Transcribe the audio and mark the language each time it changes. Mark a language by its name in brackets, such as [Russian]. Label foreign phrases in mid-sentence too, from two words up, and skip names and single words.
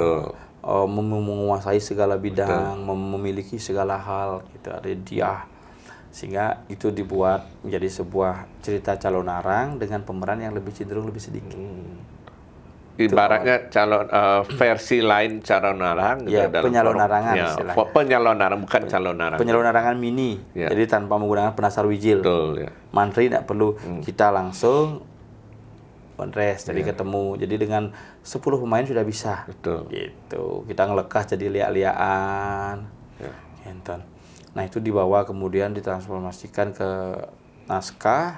[Indonesian] Menguasai segala bidang, memiliki segala hal gitu, ada dia, sehingga itu dibuat menjadi sebuah cerita Calonarang dengan pemeran yang lebih cenderung lebih sedikit. Ibaratnya versi lain Calonarang gitu, penyalonarangan istilahnya. Penyalonarangan bukan Calonarang. Penyalonarangan mini. Jadi tanpa menggunakan penasar wijil. Mantri tidak perlu, kita langsung Ponres, jadi ketemu. Jadi dengan 10 pemain sudah bisa. Gitu. Kita ngelekas jadi liak-liaan. Nah, itu dibawa kemudian ditransformasikan ke naskah.